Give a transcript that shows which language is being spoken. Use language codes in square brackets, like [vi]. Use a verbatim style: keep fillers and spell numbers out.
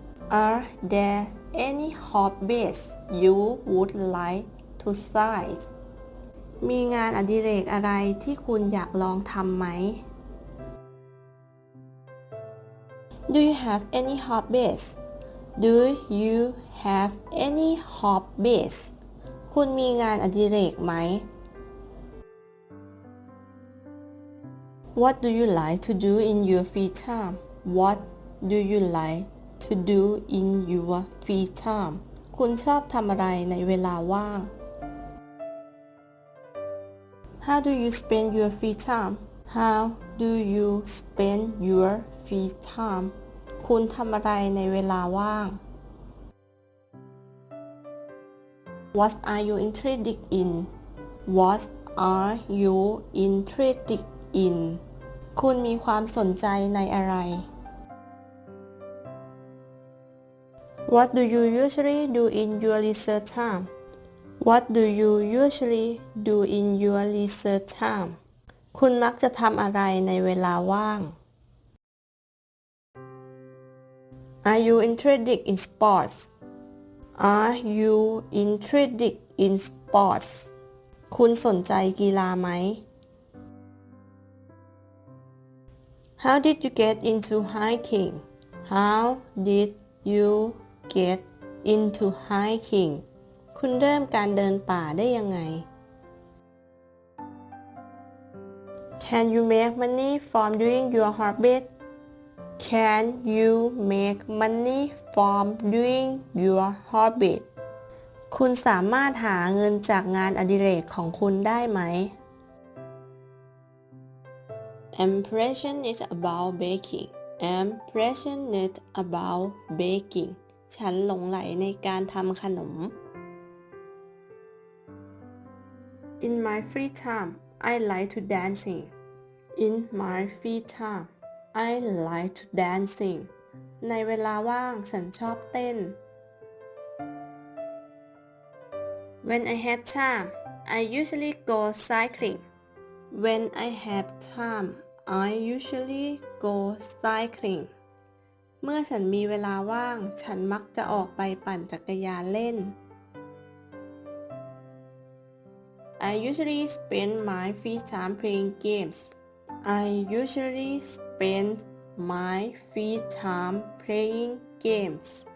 [en] Are there any hobbies you would like to try? [th] มีงานอดิเรกอะไรที่คุณอยากลองทำไหม [en] Do you have any hobbies? Do you have any hobbies? [th] คุณมีงานอดิเรกไหม [en] What do you like to do in your free time? What do you like to do in your free time? [th] คุณชอบทำอะไรในเวลาว่าง [en] How do you spend your free time? How do you spend your free time? [th] คุณทำอะไรในเวลาว่าง [en] What are you interested in? What are you interested in? [th] คุณมีความสนใจในอะไร [en] What do you usually do in your leisure time? What do you usually do in your leisure time? [th] คุณมักจะทำอะไรในเวลาว่าง [en] Are you interested in sports? Are you interested in sports? [th] คุณสนใจกีฬาไหม [en] How did you get into hiking? How did you get into hiking? [th] คุณเริ่มการเดินป่าได้ยังไง [en] Can you make money from doing your hobby? Can you make money from doing your hobby? [th] คุณสามารถหาเงินจากงานอดิเรกของคุณได้ไหม [en] I'm passionate about baking. I'm passionate about baking. [th] ฉันหลงใหลในการทำขนม [en] In my free time, I like to dancing. In my free time, I like to dancing. [th] ในเวลาว่างฉันชอบเต้น [en] When I have time, I usually go cycling. When I have time, I usually go cycling. [th] เมื่อฉันมีเวลาว่างฉันมักจะออกไปปั่นจักรยานเล่น [en] I usually spend my free time playing games. I usually spend my free time playing games.